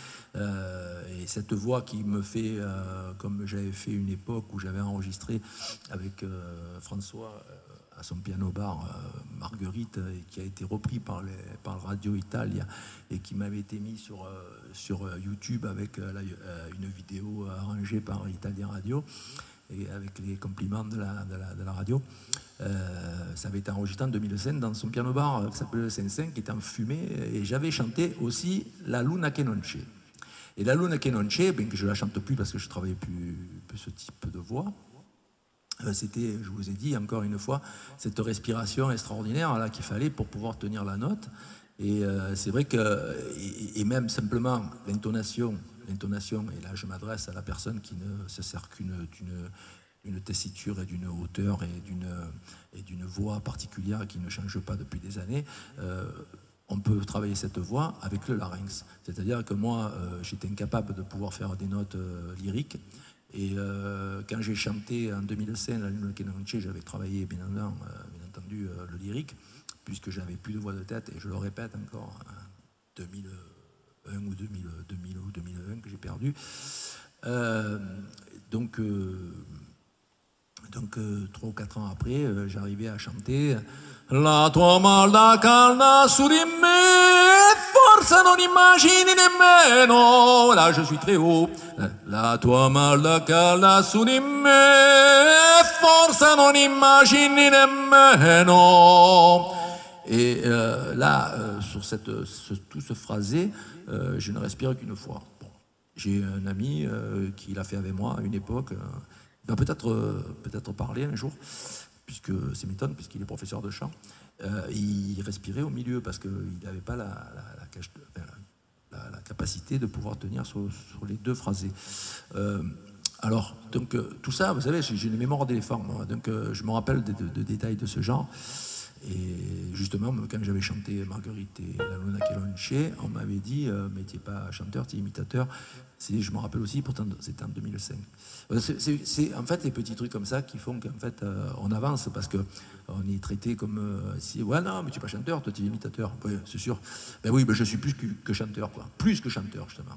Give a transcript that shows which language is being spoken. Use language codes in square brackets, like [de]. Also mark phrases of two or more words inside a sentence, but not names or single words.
[fr] et cette voix qui me fait, comme j'avais fait une époque où j'avais enregistré avec François à son piano-bar Marguerite, et qui a été repris par Radio Italia et qui m'avait été mis sur YouTube avec une vidéo arrangée par Italia Radio, et avec les compliments de la radio. Ça avait été enregistré en 2005 dans son piano-bar qui s'appelait le 5-5, qui était en fumée, et j'avais chanté aussi La Luna che non c'è. Et La Luna che non c'è, bien que je ne la chante plus parce que je ne travaillais plus ce type de voix, c'était, je vous ai dit encore une fois, cette respiration extraordinaire là qu'il fallait pour pouvoir tenir la note. Et c'est vrai que, et même simplement l'intonation, et là je m'adresse à la personne qui ne se sert d'une tessiture et d'une hauteur et d'une voix particulière qui ne change pas depuis des années, on peut travailler cette voix avec le larynx. C'est-à-dire que moi, j'étais incapable de pouvoir faire des notes lyriques. Et quand j'ai chanté en 2005 La Luna che non c'è, j'avais travaillé bien entendu le lyrique, puisque j'avais plus de voix de tête, et je le répète encore, 2001 ou 2001 que j'ai perdu. Donc 3 ou 4 ans après, j'arrivais à chanter [it] La tua malda calda su di me, forse non immagini nemmeno. [fr] Là, je suis très haut. [it] La tua malda calda su di me, forse non immagini nemmeno. [fr] Et là, sur tout ce phrasé, je ne respire qu'une fois. Bon. J'ai un ami qui l'a fait avec moi à une époque. Il va peut-être parler un jour, puisque c'est m'étonne, puisqu'il est professeur de chant. Il respirait au milieu parce qu'il n'avait pas la capacité de pouvoir tenir sur les deux phrasés. Alors, donc, tout ça, vous savez, j'ai une mémoire d'éléphant, moi, donc je me rappelle de détails de ce genre. Et justement, quand j'avais chanté Marguerite et La Luna che non c'è, on m'avait dit, mais tu n'es pas chanteur, tu es imitateur. Je me rappelle aussi, pourtant c'était en 2005. C'est en fait les petits trucs comme ça qui font qu'en fait on avance, parce qu'on est traité comme si, ouais, non, mais tu n'es pas chanteur, toi tu es imitateur. Oui, c'est sûr. Ben oui, ben je suis plus que chanteur, quoi. Plus que chanteur, justement.